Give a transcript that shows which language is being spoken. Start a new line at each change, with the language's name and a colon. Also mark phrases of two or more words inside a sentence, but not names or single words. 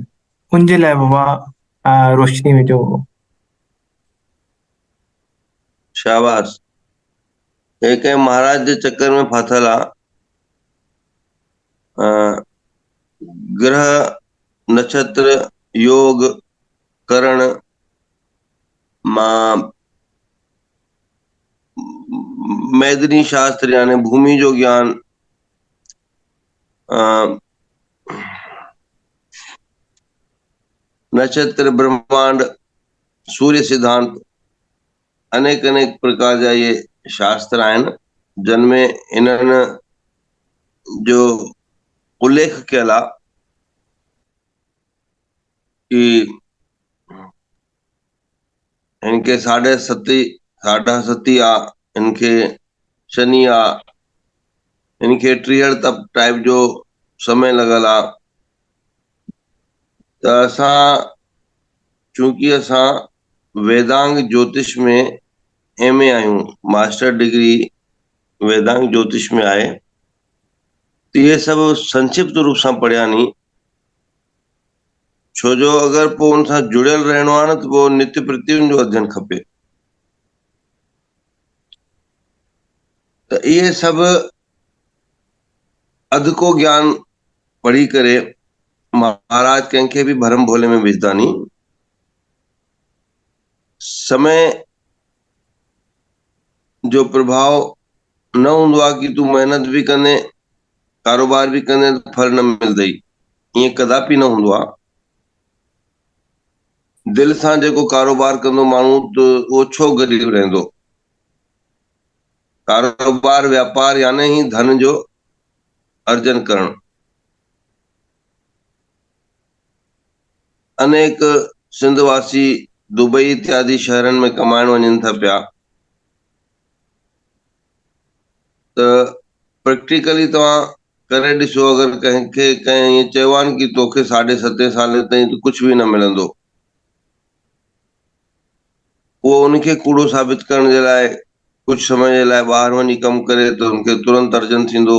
Sindhi: उनजे लाइ बाबा रोशनी विझो। शाबाश। हे कंहिं महाराज जे चक्कर में फाथल आहे। ग्रह नक्षत्र योग करण मैदनी शास्त्र यानी भूमि जो ज्ञान, नक्षत्र ब्रह्मांड सूर्य सिद्धांत अनेक अनेक प्रकार जा ये शास्त्र आहिनि जिनमें इन्हनि जो उल्लेख कयल आहे कि इनके साढ़ा सती आ, इनके शनि आ, इनके 63 तप टाइप जो समय लगल आ। त असां चूंकि असां वेदांग ज्योतिष में MA आहियूं,
English: master degree
Sindhi: वेदांग ज्योतिष में आहे, त इहे सभु संक्षिप्त रूप सां पढ़िया नी, छो जो अगरि पोइ उन सां जुड़ियल रहणो आहे न त पोइ नित्य प्रति जो अध्ययन खपे। त इहे सभु अध को ज्ञान पढ़ी करे महाराज कंहिंखे बि भरम भोले में विझंदा नी। समय जो प्रभाव न हूंदो आहे कि तूं मेहनत बि कंदे कारोबार बि कंदे त फल न मिलंदई, ईअं कदापि न हूंदो आहे। दिल सां जेको कारोबार कंदो माण्हू त उहो छो ग़रीब रहंदो। कारोबार व्यापार यानी ही धन जो अर्जन करण। अनेक सिंधवासी दुबई इत्यादि शहरनि में कमाइण वञनि था पिया, त प्रैक्टिकली तव्हां करे ॾिसो, अगरि कंहिंखे कंहिं ईअं चयो आहे कि तोखे 7.5 साल ताईं त कुझु बि न मिलंदो, उहो उनखे कूड़ो साबित करण जे लाइ कुझु समय जे लाइ ॿाहिरि वञी कमु करे त उनखे तुरंत अर्जन थींदो।